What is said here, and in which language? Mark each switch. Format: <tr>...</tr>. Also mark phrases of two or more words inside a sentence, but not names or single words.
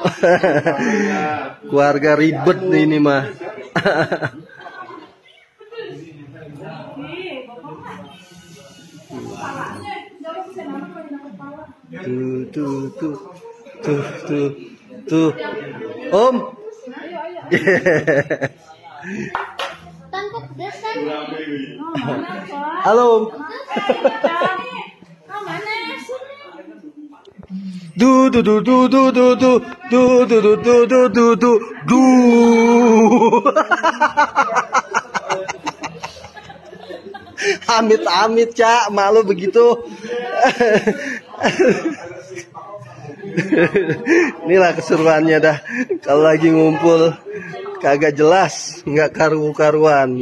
<id>Keluarga ribet nih ini mah. Tuh. Om. Halo Om. Du du du du du du du du du du du du du du du. Amit Cak, malu begitu. Inilah keseruannya dah. Kalau lagi ngumpul kagak jelas, nggak karu-karuan.</id>